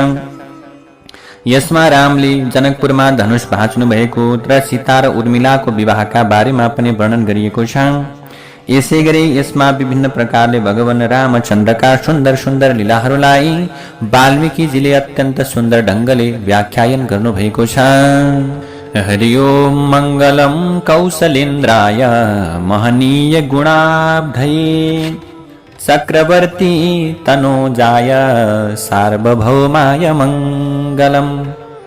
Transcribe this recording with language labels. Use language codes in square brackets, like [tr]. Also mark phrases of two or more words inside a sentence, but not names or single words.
[ne] यसमा रामले जनकपुरमा धनुष भाँच्नु भएको र सीता र उर्मिलाको विवाहका बारेमा पनि वर्णन गरिएको छ। यसै गरी यसमा विभिन्न प्रकारले भगवान रामचन्द्रका सुन्दर सुन्दर लीलाहरूलाई वाल्मीकिजीले अत्यन्त सुन्दर ढङ्गले व्याख्यान गर्नुभएको छ। [sa] हरि ओम मङ्गलम कौसलेन्द्राय महनीय गुणाब्धये चक्रवर्ती तनोजाय सार्वभौमाय मङ्गलम्।